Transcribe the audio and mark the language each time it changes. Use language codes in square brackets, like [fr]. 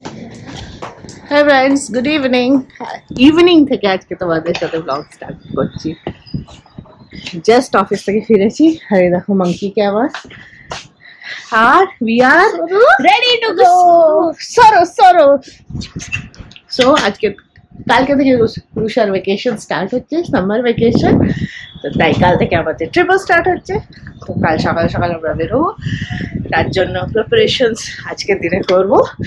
[en] Hi friends, good evening. [bn] Evening থেকে আজকে তোমাদের সাথে ব্লগ স্টার্ট করছি। জাস্ট অফিস থেকে ফিরেছি আর এই দেখো [hi] মাঙ্কি কে আওয়াজ। [en] আর we are ready to go. [bn] সরো সো আজকে কালকে থেকে রুশার ভ্যাকেশন স্টার্ট হচ্ছে, সামার ভ্যাকেশন। তো তাই কাল থেকে আমাদের ট্রিপল স্টার্ট হচ্ছে। তো কাল সকাল সকাল আমরা বেরোবো, তার জন্য প্রিপারেশনস আজকের দিনে করবো।